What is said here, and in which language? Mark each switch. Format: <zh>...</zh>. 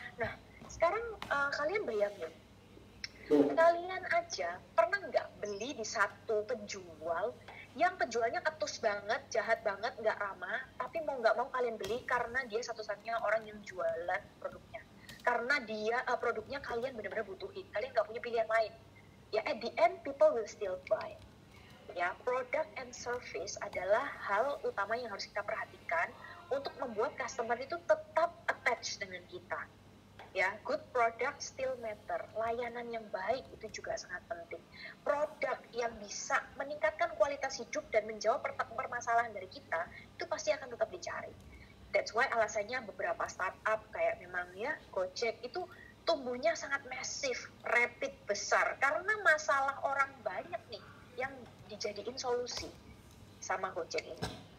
<id>Nah, sekarang kalian bayangin, kalian aja pernah nggak beli di satu penjual yang penjualnya ketus banget, jahat banget, nggak ramah, tapi mau nggak mau kalian beli karena dia satu-satunya orang yang jualan produknya. Karena dia produknya kalian benar-benar butuhin, kalian nggak punya pilihan lain.</id> <en>Ya, at the end people will still buy.</en> <id>Ya,</id> <en>product and service</en> <id>adalah hal utama yang harus kita perhatikan untuk membuat customer itu tetap attached dengan kita.</id> <en>Ya, good product still matter.</en> <id>Layanan yang baik itu juga sangat penting. Produk yang bisa meningkatkan kualitas hidup dan menjawab permasalahan dari kita itu pasti akan tetap dicari.</id> <en>That's why</en> <id>alasannya beberapa startup kayak memang ya Gojek itu tumbuhnya sangat masif, rapid, besar karena masalah orang banyak nih yang dijadiin solusi sama Gojek ini.</id>